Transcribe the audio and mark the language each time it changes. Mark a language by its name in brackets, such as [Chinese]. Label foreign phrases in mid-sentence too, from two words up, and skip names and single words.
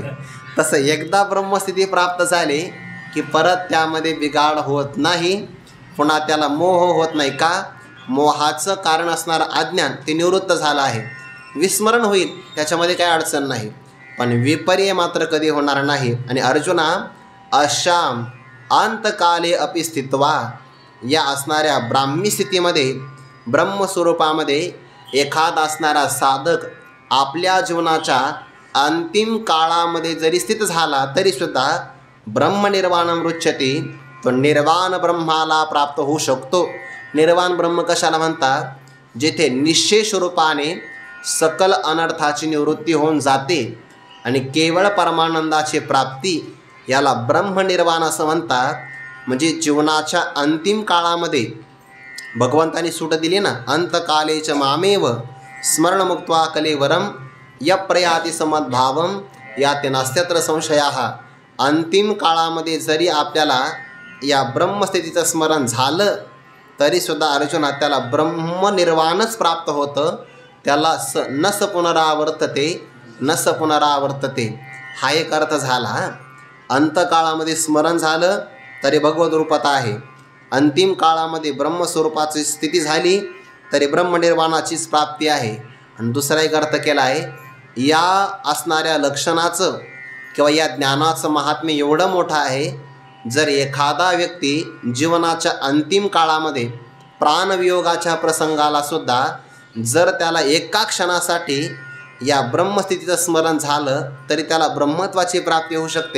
[Marathi] तसं एकदा ब्रह्मस्थिती प्राप्त झाली की परत त्यामध्ये बिघाड होत नाही, पुन्हा त्याला मोह होत नाही. का? मोहाचं कारण असणारं अज्ञान ते निवृत्त झालं आहे. विस्मरण होईल, त्याच्यामध्ये काही अडचण नाही, पण विपर्यय मात्र कधी होणार नाही. आणि अर्जुना, [Sanskrit] अशाम अंतकाले अपि स्थित्वा, [Marathi] या असणाऱ्या ब्राह्मी स्थितीमध्ये, ब्रह्मस्वरूपामध्ये एखादा असणारा साधक आपल्या जीवनाच्या अंतिम काळामध्ये जरी स्थित झाला तरीसुद्धा [Sanskrit] ब्रह्मनिर्वाणं रुच्छति, [Marathi] तो निर्वाण ब्रह्माला प्राप्त होऊ शकतो. निर्वाण ब्रह्म कशाला म्हणतात? जेथे निश्चय रूपाने सकल अनर्थाची निवृत्ती होऊन जाते आणि केवळ परमानंदाची प्राप्ती, याला ब्रह्मनिर्वाण असं म्हणतात. म्हणजे जीवनाच्या अंतिम काळामध्ये भगवंतानी सूट दिली ना, [Sanskrit] अंतकालेच मामेव स्मरणमुक्त्वा कलेवरम यप्रयाति समद्भावम याते नास्त्यत्र संशयाः. [Marathi] अंतिम काळामध्ये जरी आपल्याला या ब्रह्मस्थितीचं स्मरण झालं तरीसुद्धा अर्जुना त्याला ब्रह्मनिर्वाणच प्राप्त होतं. त्याला [Sanskrit] न स पुनरावर्तते, न स पुनरावर्तते. [Marathi] हा एक अर्थ झाला. अंतकाळामध्ये स्मरण झालं तरी भगवत रूपात आहे, अंतिम काळामध्ये ब्रह्मस्वरूपाची स्थिती झाली तरी ब्रह्मनिर्वाणाचीच प्राप्ती आहे. आणि दुसरा एक अर्थ केला आहे, या असणाऱ्या लक्षणाचं किंवा या ज्ञानाचं महात्म्य एवढं मोठं आहे, जर एखादा व्यक्ती जीवनाच्या अंतिम काळामध्ये प्राणवियोगाच्या प्रसंगाला सुद्धा जर त्याला एका क्षणासाठी या ब्रह्मस्थितीचं स्मरण झालं तरी त्याला ब्रह्मत्वाची प्राप्ती होऊ शकते.